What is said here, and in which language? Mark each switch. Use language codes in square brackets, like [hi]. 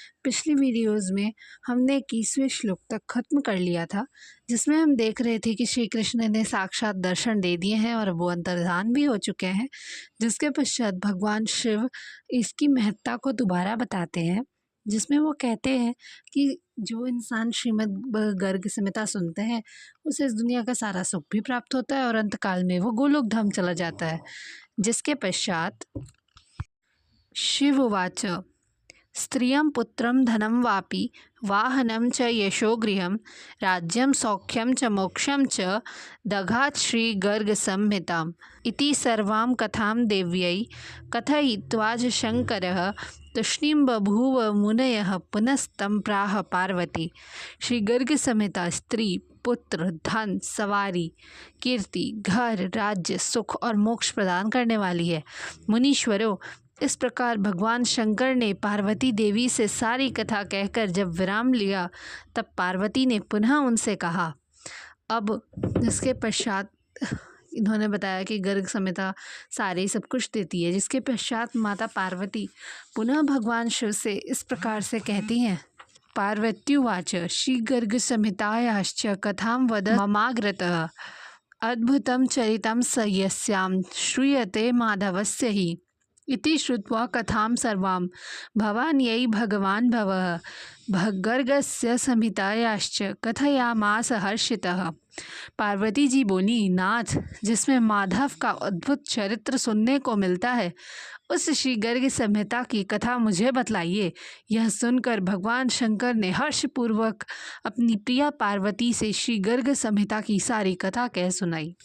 [hi] पिछली वीडियोस में हमने 21वें श्लोक तक खत्म कर लिया था, जिसमें हम देख रहे थे कि श्री कृष्ण ने साक्षात दर्शन दे दिए हैं और वो अंतर्धान भी हो चुके हैं, जिसके पश्चात भगवान शिव इसकी महत्ता को दोबारा बताते हैं, जिसमें वो कहते हैं कि जो इंसान श्रीमद् गर्ग संहिता सुनते हैं उसे इस दुनिया का सारा सुख भी प्राप्त होता है और अंतकाल में वो गोलोक धाम चला जाता है। जिसके पश्चात [sa] शिव उवाच स्त्रियं पुत्रं धनं वापि वाहनं च यशो गृहं राज्यं सौख्यं च मोक्षं च दघात् श्रीगर्गसंहिताम् इति सर्वां कथां देव्यै कथयित्वा च शङ्करः तूष्णीं बभूव मुनयः पुनस्तं प्राह पार्वती। [hi] श्री गर्ग संहिता स्त्री, पुत्र, धन, सवारी, कीर्ति, घर, राज्य, सुख और मोक्ष प्रदान करने वाली है। मुनीश्वरों, इस प्रकार भगवान शंकर ने पार्वती देवी से सारी कथा कहकर जब विराम लिया, तब पार्वती ने पुनः उनसे कहा। अब इसके पश्चात इन्होंने बताया कि गर्ग संहिता सारे सब कुछ देती है, जिसके पश्चात माता पार्वती पुनः भगवान शिव से इस प्रकार से कहती हैं। [sa] पार्वत्युवाच श्री गर्ग संहितायाश्च कथां वद ममाग्रतः अद्भुतं चरितं स यस्यां श्रूयते माधवस्य हि इति श्रुत्वा कथां सर्वां भवान्यै भगवान् भवः गर्गस्य संहितायाश्च कथयामास हर्षितः। [hi] पार्वती जी बोली, नाथ, जिसमें माधव का अद्भुत चरित्र सुनने को मिलता है, उस श्री गर्ग संहिता की कथा मुझे बतलाइए। यह सुनकर भगवान शंकर ने हर्षपूर्वक अपनी प्रिया पार्वती से श्री गर्ग संहिता की सारी कथा कह सुनाई।